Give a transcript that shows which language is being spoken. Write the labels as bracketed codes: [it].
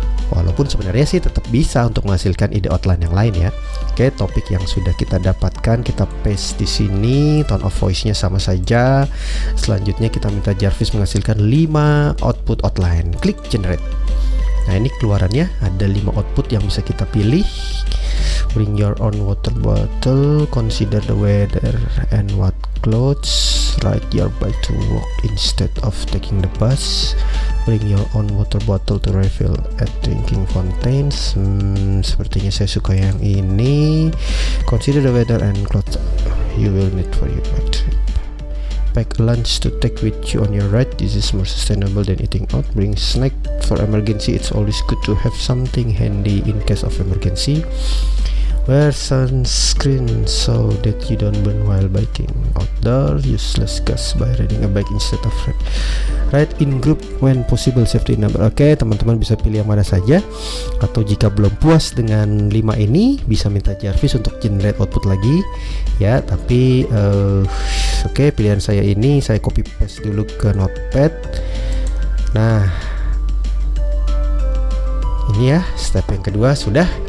[id] Walaupun sebenarnya sih tetap bisa untuk menghasilkan ide outline yang lain ya. Oke, topik yang sudah kita dapatkan kita paste di sini, tone of voice-nya sama saja. Selanjutnya kita minta Jarvis menghasilkan 5 output outline. Klik generate. Nah, ini keluarannya ada 5 output yang bisa kita pilih. [en] Bring your own water bottle, consider the weather and what clothes, ride your bike to work instead of taking the bus, bring your own water bottle to refill at drinking fountains. [id] Sepertinya saya suka yang ini. [en] Consider the weather and clothes you will need for your bike trip. Pack lunch to take with you on your ride. This is more sustainable than eating out. Bring snack for emergency. It's always good to have something handy in case of emergency. Wear sunscreen so that you don't burn while biking. Outdoor, use less gas by riding a bike instead of ride in group when possible, safety number. [id] Oke, teman-teman bisa pilih yang mana saja. Atau jika belum puas dengan 5 ini, bisa minta Jarvis untuk generate output lagi. Ya, tapi oke, pilihan saya ini saya copy paste dulu ke notepad. Nah, ini ya step yang kedua sudah.